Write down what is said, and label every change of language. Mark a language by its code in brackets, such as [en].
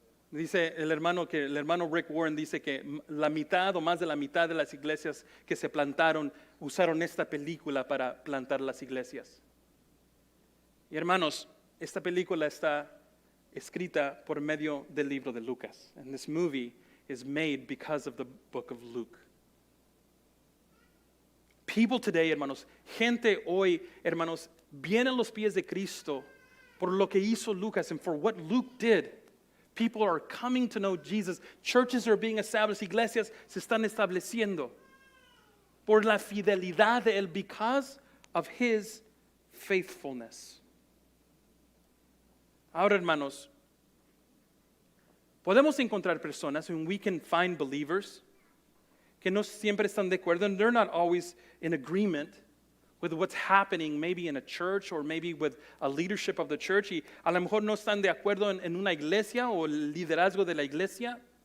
[es] Dice el hermano Rick Warren dice que la mitad o más de la mitad de las iglesias que se plantaron usaron esta película para plantar las iglesias. Y hermanos, esta película está escrita por medio del libro de Lucas. [en] And this movie is made because of the book of Luke. People today, [es] hermanos, gente hoy, hermanos, viene a los pies de Cristo por lo que hizo Lucas [en] and for what Luke did. People are coming to know Jesus. Churches are being established. [es] Iglesias se están estableciendo por la fidelidad de él [en] because of his faithfulness. [es] Ahora, hermanos, podemos encontrar personas, [en] and we can find believers [es] que no siempre están de acuerdo, [en] and they're not always in agreement with what's happening maybe in a church or maybe with a leadership of the church, [es] y a lo mejor no están de acuerdo en una iglesia o el liderazgo de la iglesia.